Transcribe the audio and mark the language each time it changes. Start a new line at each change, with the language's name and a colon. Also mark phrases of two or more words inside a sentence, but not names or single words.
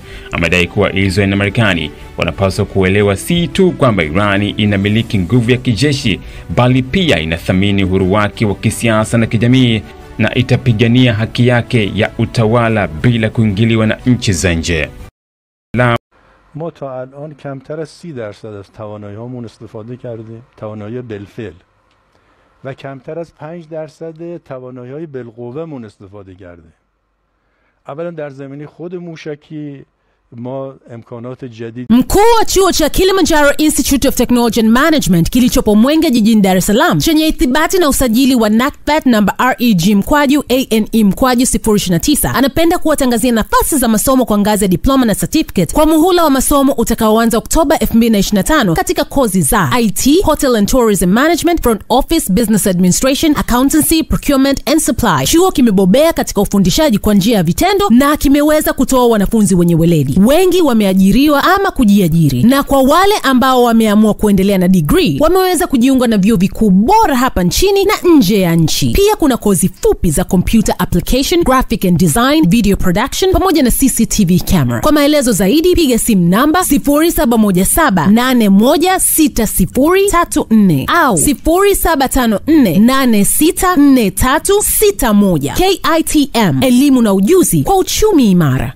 Swahili: Amedai kuwa Israel na Marekani wanapaswa kuelewa si tu kwamba Iran inamiliki nguvu ya kijeshi, bali pia inathamini uhuru wake wa kisiasa na kijamii, na itapigania haki yake ya utawala bila kuingiliwa na nchi za nje.
Persian: ما تا الان کمتر از 30% از توانایی‌هامون استفاده کردیم، توانایی بالفعل، و کمتر از 5% توانایی‌های بالقوه‌مون استفاده کردیم. اولا در زمینه خود موشکی ما امکانات جدید.
Swahili: Mkuu wa chuo cha Kilimanjaro Institute of Technology and Management kilichopo Mwenge jijini Dar es Salaam chenye ithibati na usajili wa NACTVET namba REG/ANE/029 anapenda kuwatangazia nafasi za masomo kwa ngazi ya diploma na certificate kwa muhula wa masomo utakaoanza Oktoba 2025 katika kozi za IT,
English: Hotel and Tourism Management, Front Office, Business Administration,
Swahili: Accountancy,
English: Procurement and Supply.
Swahili: Chuo kimebobea katika ufundishaji kwa njia ya vitendo na kimeweza kutoa wanafunzi wenye weledi. Wengi wameajiriwa ama kujiajiri, na kwa wale ambao wameamua kuendelea na degree wameweza kujiunga na vyuo vikuu bora hapa nchini na nje ya nchi. Pia kuna kozi fupi za
English: computer application, graphic and design, video production
Swahili: pamoja na
English: CCTV camera.
Swahili: Kwa maelezo zaidi piga simu namba 0717816034 au 0754864361. KITM, elimu na ujuzi kwa uchumi imara.